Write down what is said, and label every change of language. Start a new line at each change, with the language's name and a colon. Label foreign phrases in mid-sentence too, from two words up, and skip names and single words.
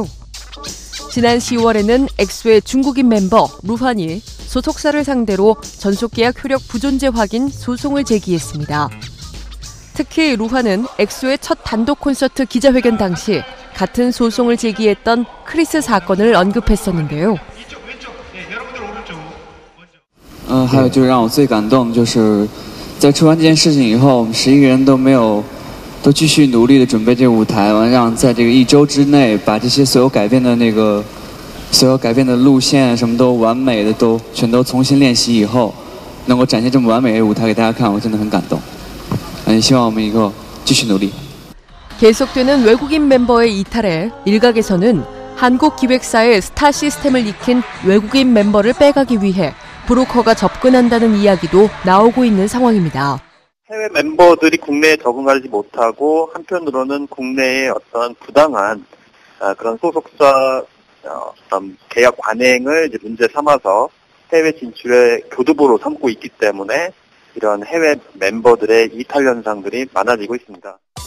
Korean: 지난 10월에는 엑소의 중국인 멤버 루환이 소속사를 상대로 전속계약 효력 부존재 확인 소송을 제기했습니다. 특히 루환은 엑소의 첫 단독 콘서트 기자회견 당시 같은 소송을 제기했던 크리스 사건을 언급했었는데요.
Chinese: 还有就是让我最感动就是在出完这件事情以后，我们11个人都继续努力的准备这个舞台，完让在这个1周之内把这些所有改变的路线什么都完美的全都重新练习以后，能够展现这么完美的舞台给大家看，我真的很感动。希望我们以后继续努力。
Korean: 계속되는 외국인 멤버의 이탈에 일각에서는 한국 기획사의 스타 시스템을 익힌 외국인 멤버를 빼가기 위해 브로커가 접근한다는 이야기도 나오고 있는 상황입니다. 해외 멤버들이 국내에 적응하지 못하고 한편으로는 국내의 어떤 부당한 그런 소속사 계약 관행을 이제 문제 삼아서 해외 진출의 교두보로 삼고 있기 때문에 이런 해외 멤버들의 이탈 현상들이 많아지고 있습니다.